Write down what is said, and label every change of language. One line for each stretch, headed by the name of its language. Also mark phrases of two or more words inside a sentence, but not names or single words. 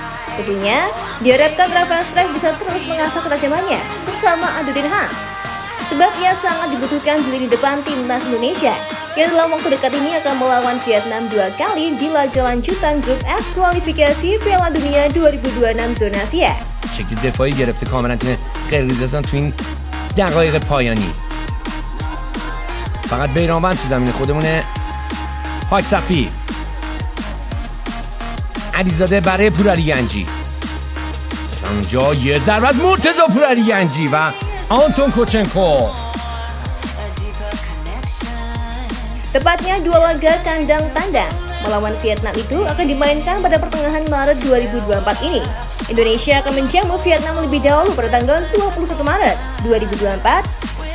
Indonesian: Tentunya, diharapkan Rafael Strijk bisa terus mengasah ketajamannya bersama Ando Den Haag. Sebab ia sangat dibutuhkan di lini depan timnas Indonesia yang dalam waktu dekat ini akan melawan Vietnam 2 kali di laga lanjutan Grup F kualifikasi Piala Dunia 2026 zona Asia.
Persian: شکل دفاعی گرفته کاملا تیم قرقیزستان تو این دقایق پایانی. فقط بیرانوند تو زمین خودمونه. حاج صفی، علیزاده برای پورعلی گنجی. از اونجا یه ضربت مرتضی پورعلی گنجی و آنتون کوچنکو.
Indonesian: Tepatnya dua laga kandang tandang melawan Vietnam itu akan dimainkan pada pertengahan Maret 2024 ini. Indonesia akan menjamu Vietnam lebih dahulu pada tanggal 21 Maret 2024.